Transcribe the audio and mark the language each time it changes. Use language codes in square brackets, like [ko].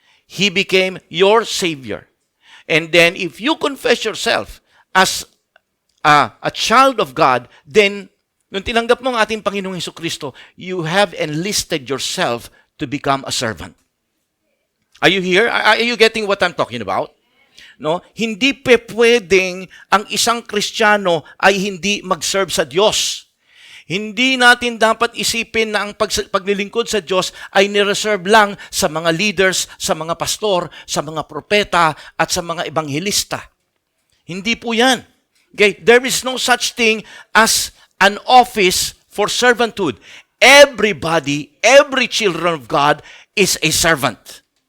[en] He became your Savior. And then if you confess yourself as a child of God, then [tl] nung tinanggap mo ang ating Panginoong Hesukristo, [en] you have enlisted yourself to become a servant. Are you here? Are you getting what I'm talking about? [tl] No, hindi pwedeng ang isang Kristiyano ay hindi mag-serve sa Diyos. Hindi natin dapat isipin na ang paglilingkod sa Diyos ay nireserve lang sa mga leaders, sa mga pastor, sa mga propeta, at sa mga ebanghelista. Hindi po yan. Okay? [en] There is no such thing as an office for servanthood. Everybody, every children of God is a servant.